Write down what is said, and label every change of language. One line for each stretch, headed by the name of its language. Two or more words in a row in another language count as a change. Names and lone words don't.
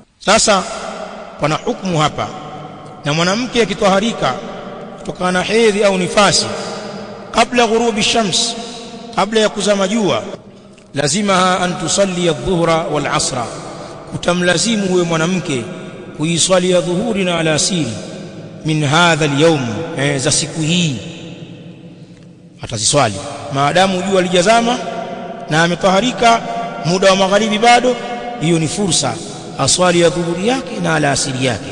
Swahili: Sasa pana hukumu hapa, na mwanamke akitoharika kutokana na hedhi au nifasi kabla ghurubi
Arabic: shams,
Swahili: kabla ya kuzama jua, lazima
Arabic: أن تصلي الظهر والعصر,
Swahili: kutamlazimu huyo mwanamke kuiswali adhuhuri na alasiri
Arabic: من هذا اليوم,
Swahili: za siku hii ataziswali maadamu jua lijazama na ametoharika, muda wa magharibi bado, hiyo ni fursa aswali adhuhuri yake na alasiri yake.